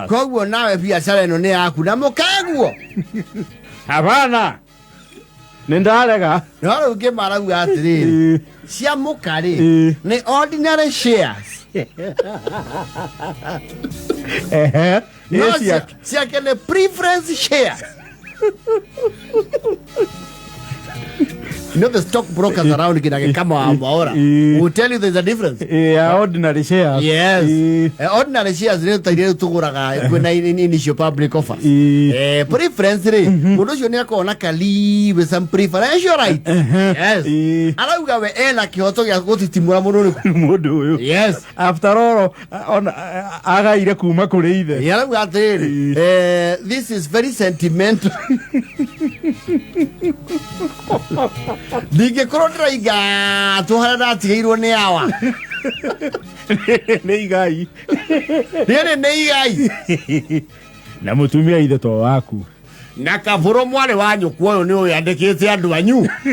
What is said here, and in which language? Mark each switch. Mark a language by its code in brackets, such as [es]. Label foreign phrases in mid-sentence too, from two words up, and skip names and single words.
[ki] Koguo nawe biacara ĩno nĩ yaku na mũkaguo. Hapana. Nindarega. No rĩu Ngĩma arauga atĩrĩrĩ cia mũka rĩ nĩ [en] ordinary shares. [ki] Ciake nĩ [en] preference shares. You know the stockbrokers around Kama will tell you there's a difference. Ordinary shares. Yes. Ordinary shares [ki] rĩu ta irĩa tũgũraga kwĩna [en] initial public offers. [ki] Preference rĩ mũndũ ũcio nĩ akorwo na kali [en] with some preferential right. [ki] Yes. Arauga we ena kĩhoto gĩa gũtitimũra mũndũ ũyũ. [en] Yes. After all [ki] agaire kuma kũrĩ ithe. Arauga atĩrĩrĩ [en] this is very sentimental. [ki] Ndingĩkorwo ndĩraiga tũharĩa ndatigĩirwo nĩ awa. Nĩ igai. Rĩrĩ nĩ igai. Na mũtumia ithe to waku. Na Kabũrũ mwarĩ wa nyũkwa ũyũ nĩ ũyũ andĩkĩte andũ anyu.